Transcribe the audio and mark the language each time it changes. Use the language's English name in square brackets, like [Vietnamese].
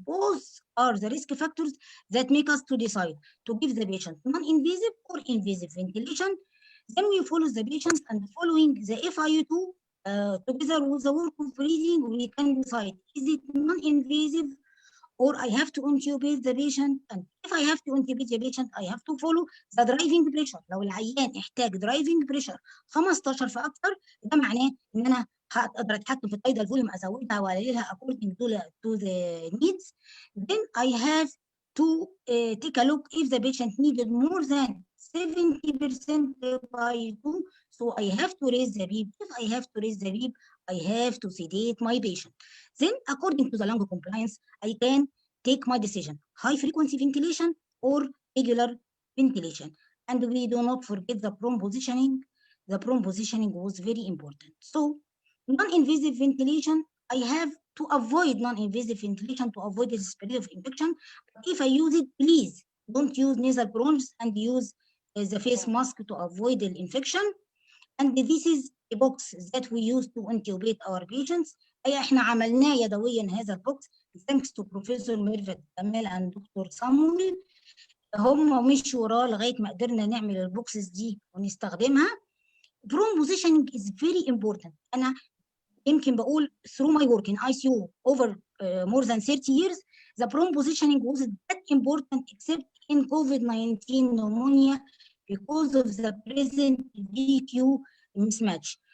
[English] Both are the risk factors that make us to decide to give the patient non-invasive or invasive ventilation. Then we follow the patient, and following the FIU2 together with the work of breathing, we can decide, is it non-invasive or I have to intubate the patient? And if I have to intubate the patient, I have to follow the driving pressure. [Arabic] لو العيان احتاج driving pressure 15 فأكثر، ده معناه إن أنا هقدر أتحكم في التايدال فوليوم، أزودها وأقللها [English] according to the needs. Then I have to take a look if the patient needed more than 70% by 2, so I have to raise the beep. If I have to raise the beep, I have to sedate my patient. Then, according to the lung compliance, I can take my decision: high frequency ventilation or regular ventilation. And we do not forget the prone positioning. The prone positioning was very important. So, non-invasive ventilation, I have to avoid non-invasive ventilation to avoid the spread of infection. But if I use it, please don't use nasal bronchs and use the face mask to avoid the infection. And this is a box that we use to intubate our patients. [Arabic] احنا عملناه يدويا هذا البوكس [English] thanks to [Arabic] Professor Mirvat Gamal and Dr. Samuel. هم مشوا وراه لغايه ما قدرنا نعمل البوكسز دي ونستخدمها. [English] Prone positioning is very important. [Arabic] انا يمكن بقول [English] through my work in ICU over more than 30 years, the prone positioning wasn't that important except in COVID-19 pneumonia because of the present VQ mismatch.